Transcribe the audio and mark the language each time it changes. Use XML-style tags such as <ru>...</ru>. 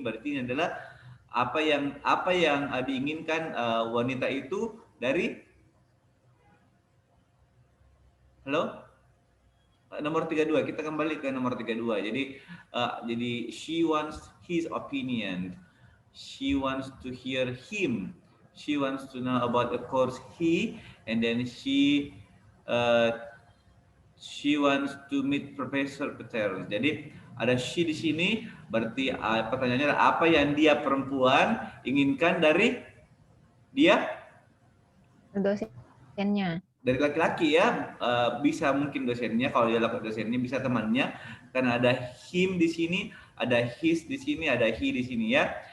<id>Berarti ini adalah apa yang diinginkan wanita itu dari nomor 32. Kita kembali ke nomor 32.</id> <en>Jadi she wants his opinion. She wants to hear him. She wants to know about the course he, and then she wants to meet Professor Peter.</en> <id>Jadi ada she di sini, berarti pertanyaannya adalah apa yang dia perempuan inginkan dari dia? Dosennya. Dari laki-laki ya, bisa mungkin dosennya, kalau dia laki dosennya, bisa temannya, karena ada him di sini, ada his di sini, ada he di sini ya.</id>